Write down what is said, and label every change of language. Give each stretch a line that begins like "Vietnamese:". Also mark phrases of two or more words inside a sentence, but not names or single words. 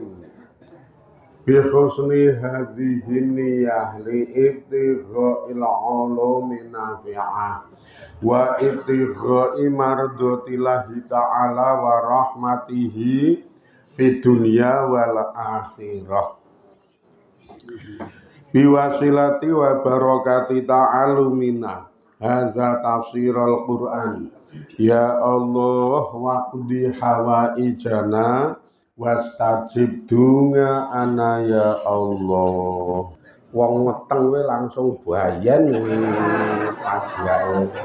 Arabic: بحسن هذه النية لابتغاء العلوم النافعة وابتغاء مرضاة الله تعالى ورحمته في الدنيا والآخرة. بوسيلة وبركة تعلمنا هذا تفسير القرآن. يا الله واقض حوائجنا واستجب دعاء أنا يا الله.
Javanese: Wong weteng we langsung bayan pajuane.